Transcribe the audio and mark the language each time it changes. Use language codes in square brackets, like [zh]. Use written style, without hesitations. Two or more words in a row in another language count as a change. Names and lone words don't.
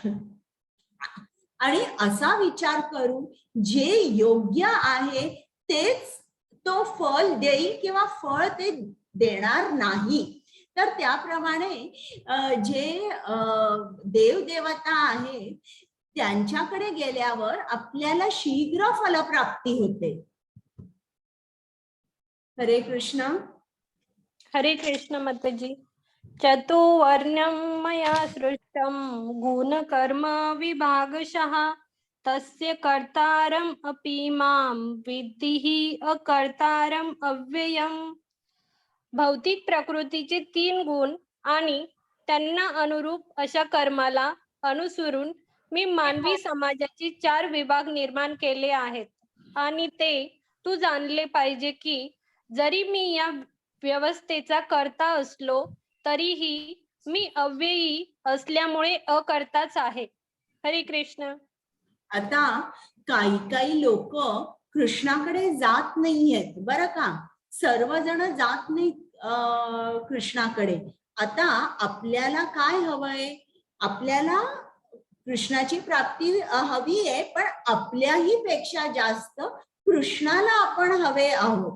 [mr] आणि असा विचार करून जे योग्य आहे तेच तो फळ देईल किंवा फळ ते देणार नाही. तर त्याप्रमाणे जे देवदेवता आहे त्यांच्याकडे गेल्यावर आपल्याला शीघ्र फलप्राप्ती होते. हरे कृष्ण. हरे कृष्ण माताजी. [sa] चतुर्वर्ण्यं मया सृष्टं गुणकर्म विभागशः तस्य कर्तारम् अपि मां विद्धि अकर्तारम् अव्ययम्. [mr] भौतिक प्रकृतीचे 3 गुण आणि त्यांना अनुरूप अशा कर्माला अनुसरून मी मानवी समाजाची 4 विभाग निर्माण केले आहेत. आणि ते तू जाणले पाहिजे की जरी मी या व्यवस्थेचा कर्ता असलो तरीही मी अव्ययी असल्यामुळे अकर्ताच आहे. हरे कृष्ण. आता काही लोक कृष्णाकडे जात नाहीयेत बरं का. सर्वजण जात नाहीत कृष्णाकडे. आता आपल्याला काय हवंय? आपल्याला कृष्णाची प्राप्ती हवी आहे, पण आपल्याही पेक्षा जास्त कृष्णाला आपण हवे आहोत.